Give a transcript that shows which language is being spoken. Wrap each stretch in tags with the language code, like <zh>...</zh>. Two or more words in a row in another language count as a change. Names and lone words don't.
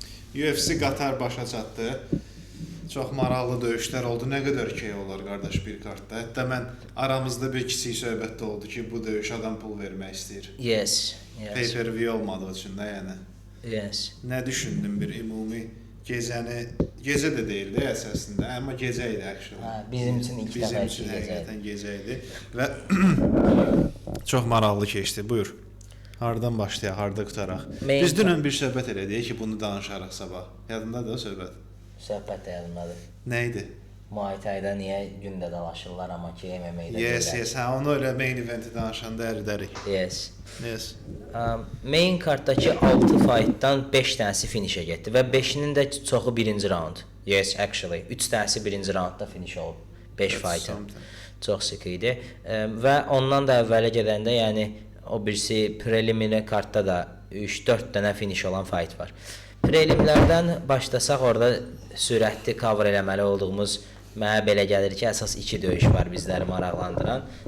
<az>UFC Qatar başa çatdı. Çox maraqlı döyüşlər oldu. Nə qədər key olar qardaş bir kartda. Hətta mən aramızda bir kiçik söhbət də oldu ki, bu döyüş adam pul vermək istəyir.</az> <en>Yes. Pay-per-view</en> <az>olmadığı üçün də yəni.</az> <en>Yes.</en> <az>Nə düşündün bir ümumi gecəni, gecə də deyildi əslində, amma gecə idi actually. Hə, bizim üçün ilk dəfə bizim üçün həqiqətən gecə idi və çox maraqlı keçdi. Buyur. Hardan başlayaq, harda qutaraq? Biz dünən bir söhbət elədik ki, bunu danışarıq sabah. Yadındadır o söhbət? Söhbət də yadımdadır. Nə idi? Muay Thai-da niyə gündə dalaşırlar, amma ki MMA-də yes, hə, onu elə</az> <en>main eventi</en> <az>danışanda əridərik.</az> <en>Yes.</en> <az>Main kartdakı 6 fightdan 5 dənəsi finishə getdi və 5-nin də çoxu birinci round.</az> <en>Yes, actually.</en> <az>3 dənəsi birinci roundda finish olub. 5 fightın. Çox sıx idi. Və ondan da əvvələ gedəndə, yəni o birisi preliminary kartda da 3-4 dənə finish olan fight var. Prelimlərdən başlasaq, orada sürətli cover eləməli olduğumuz, mənə belə gəlir ki, əsas 2 döyüş var bizləri maraqlandıran.</az>